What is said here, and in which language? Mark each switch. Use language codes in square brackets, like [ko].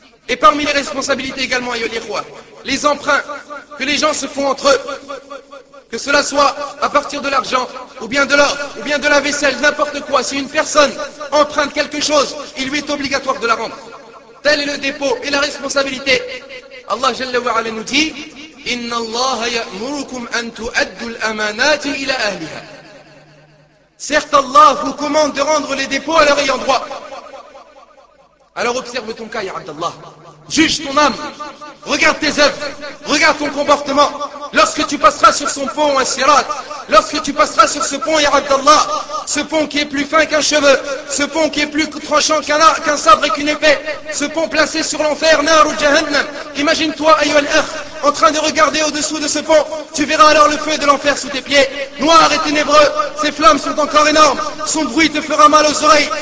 [fr] Et parmi les responsabilités également, [ar] ayol ikhwa, [fr] les emprunts que les gens se font entre eux, que cela soit à partir de l'argent, ou bien de l'or, ou bien de la vaisselle, n'importe quoi, si une personne emprunte quelque chose, il lui est obligatoire de la rendre. Tel est le dépôt et la responsabilité. Allah Jalla wa Ala nous dit, [ar] إِنَّ اللَّهَ يَأْمُرُكُمْ أَن تُؤَدُّ الْأَمَانَاتِ إِلَىٰ أَهْلِهَا. [fr] Certes, Allah vous commande de rendre les dépôts à leur ayant droit. Alors observe ton cas, ya Abdallah. Juge ton âme. Regarde tes œuvres. Regarde ton comportement. Lorsque tu passeras sur son pont, As-Sirat, lorsque tu passeras sur ce pont, ya Abdallah, ce pont qui est plus fin qu'un cheveu, ce pont qui est plus tranchant qu'un sabre et qu'une épée, ce pont placé sur l'enfer, Nar ou Jahannam, imagine-toi, [ar] ayol akh, [fr] en train de regarder au-dessous de ce pont, tu verras alors le feu de l'enfer sous tes pieds, noir et ténébreux, ses flammes sont encore énormes, son bruit te fera mal aux oreilles.